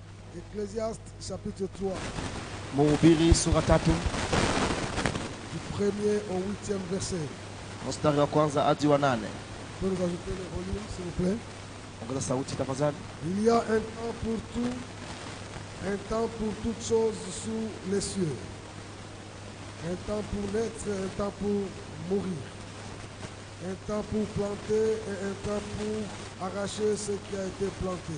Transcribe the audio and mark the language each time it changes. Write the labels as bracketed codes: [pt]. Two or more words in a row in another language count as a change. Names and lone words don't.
[fr] Ecclésiaste chapitre 3. [sw] Mhubiri sura 3 [fr] Du 1er au 8e verset. [sw] mstari wa kwanza hadi wa 8. [fr] Vous pouvez nous ajouter le volume, s'il vous plaît. [sw] Ongeza sauti tafadhali. [fr] Il y a un temps pour tout, un temps pour toutes choses sous les cieux. Un temps pour naître, un temps pour mourir. Un temps pour planter et un temps pour arracher ce qui a été planté.